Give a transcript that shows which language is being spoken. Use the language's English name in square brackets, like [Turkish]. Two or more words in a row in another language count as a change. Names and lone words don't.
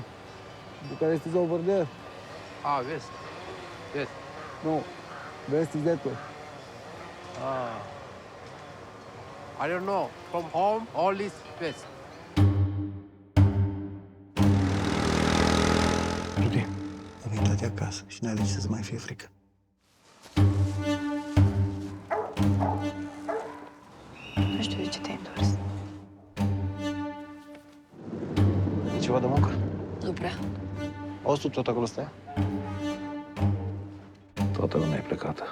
[English] Bucharest is over there. Ah, west. Yes. No. West is that way. Ah. I don't know. From home, all is west. [Romanian] Rudi, am intrat acasă și n-ai de ce să-ți mai fie frică. Nu știu de ce te-ai întors. E ceva de muncă? Nu prea. Auzi tu tot acolo stai? Toată lumea e plecată.